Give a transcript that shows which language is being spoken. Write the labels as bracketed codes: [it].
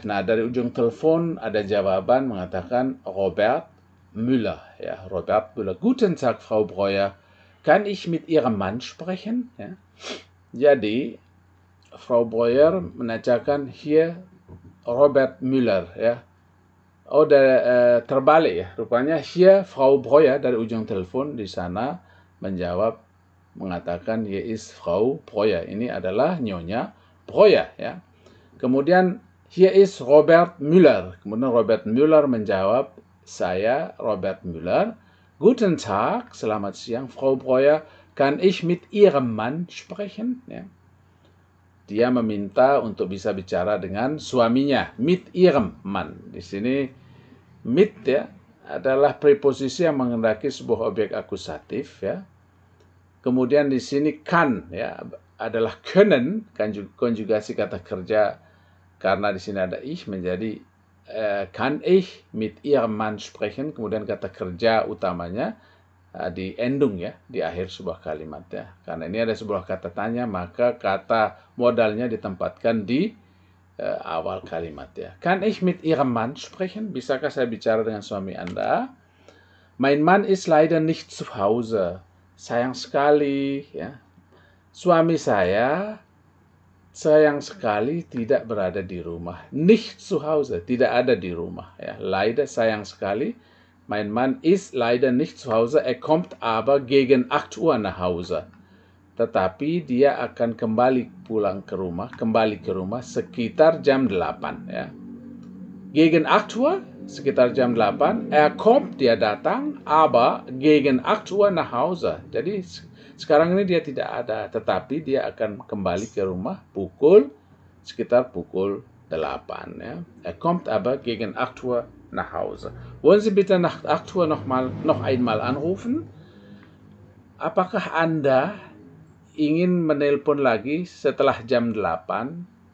[id] Nah, dari ujung telepon ada jawaban mengatakan Robert Müller. [de] Ya, Robert Müller. Guten Tag, Frau Breuer. Kann ich mit Ihrem Mann sprechen? [id] Ya. Jadi, Frau Breuer menanyakan hier Robert Müller. Ya. Oh, terbalik ya. Rupanya hier Frau Breuer dari ujung telepon di sana menjawab mengatakan [de] hier ist Frau Breuer. [id] Ini adalah Nyonya Breuer ya. Kemudian [de] hier ist Robert Müller. [id] Kemudian Robert Müller menjawab, saya Robert Müller. [de] Guten Tag, [id] selamat siang, [de] Frau Breuer. Kann ich mit Ihrem Mann sprechen? [id] Ya. Dia meminta untuk bisa bicara dengan suaminya, [de] mit Ihrem Mann. [id] Di sini mit ya adalah preposisi yang mengendaki sebuah objek akusatif ya. Kemudian di sini kann ya adalah können, konjugasi kata kerja, karena di sini ada ich menjadi [de] kann ich mit Ihrem Mann sprechen, [id] kemudian kata kerja utamanya di endung ya, di akhir sebuah kalimat ya. Karena ini ada sebuah kata tanya, maka kata modalnya ditempatkan di awal kalimat ya. [de] Kann ich mit Ihrem Mann sprechen? [id] Bisakah saya bicara dengan suami Anda? [de] Mein Mann ist leider nicht zu Hause. [id] Sayang sekali ya. Suami saya sayang sekali tidak berada di rumah. [de] Nicht zu Hause, [id] tidak ada di rumah. Ya. Leider, sayang sekali. [de] Mein Mann ist leider nicht zu Hause. Er kommt aber gegen 8 Uhr nach Hause. [id] Tetapi dia akan kembali ke rumah sekitar jam 8. Ya. [de] Gegen 8 Uhr, [id] sekitar jam 8. [de] Er kommt, [id] dia datang, [de] aber gegen 8 Uhr nach Hause. [id] Jadi sekarang ini dia tidak ada, tetapi dia akan kembali ke rumah sekitar pukul 8. Ya. [de] Er kommt aber gegen 8 Uhr nach Hause. Wollen Sie bitte nach 8 Uhr noch einmal anrufen? [id] Apakah Anda ingin menelpon lagi setelah jam 8?